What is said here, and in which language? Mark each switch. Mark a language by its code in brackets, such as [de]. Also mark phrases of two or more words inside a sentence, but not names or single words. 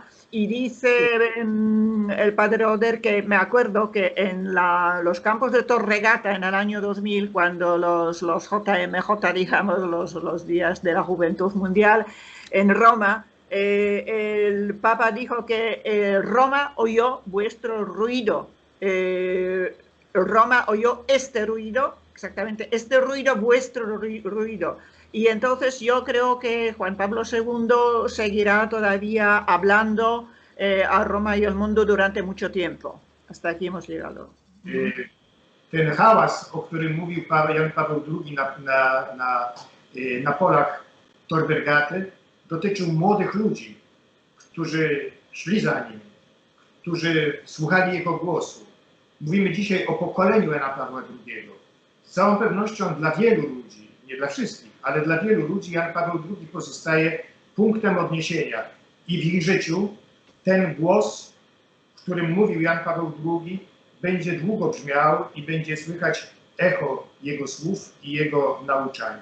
[es] Y dice el padre Oder que me acuerdo que en los campos de Tor-Vergata en el año 2000, cuando los JMJ, digamos, los días de la Juventud Mundial en Roma, el Papa dijo que Roma oyó vuestro ruido, Roma oyó este ruido, exactamente, este ruido, vuestro ruido. Y entonces yo creo que Juan Pablo II seguirá todavía hablando a Roma y al mundo durante mucho tiempo. Hasta aquí hemos llegado. [pl] Ten hałas, o którym mówił Jan Paweł II na polach Tor-Vergaty, dotyczył młodych ludzi, którzy szli za nim, którzy słuchali jego głosu. Mówimy dzisiaj o pokoleniu Jana Pawła II. Z całą pewnością dla wielu ludzi, nie dla wszystkich, ale dla wielu ludzi Jan Paweł II pozostaje punktem odniesienia i w ich życiu ten głos, którym mówił Jan Paweł II, będzie długo brzmiał i będzie słychać echo jego słów i jego nauczania.